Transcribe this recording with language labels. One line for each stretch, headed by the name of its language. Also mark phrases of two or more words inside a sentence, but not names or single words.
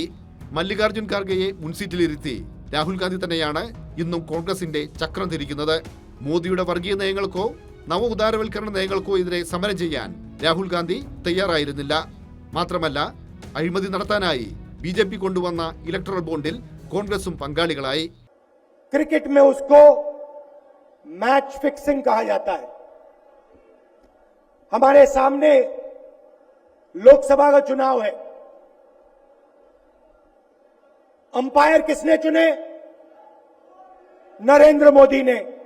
Malayalam: മല്ലികാർജ്ജുൻ ഖാർഗെയെ മുൻസീറ്റിലിരുത്തി രാഹുൽ ഗാന്ധി തന്നെയാണ് ഇന്നും കോൺഗ്രസിന്റെ ചക്രം തിരിക്കുന്നത്. മോദിയുടെ വർഗീയ നയങ്ങൾക്കോ നവ ഉദാരവൽക്കരണ നയങ്ങൾക്കോ എതിരെ സമരം ചെയ്യാൻ രാഹുൽ ഗാന്ധി തയ്യാറായിരുന്നില്ല. മാത്രമല്ല അഴിമതി നടത്താനായി BJP കൊണ്ടുവന്ന
English: electoral bond
Malayalam: കോൺഗ്രസും പങ്കാളികളായി.
Hindi: क्रिकेट में उसको
English: match fixing
Hindi: कहा जाता है. हमारे सामने लोकसभा का चुनाव है. अंपायर किसने चुने? नरेंद्र मोदी ने.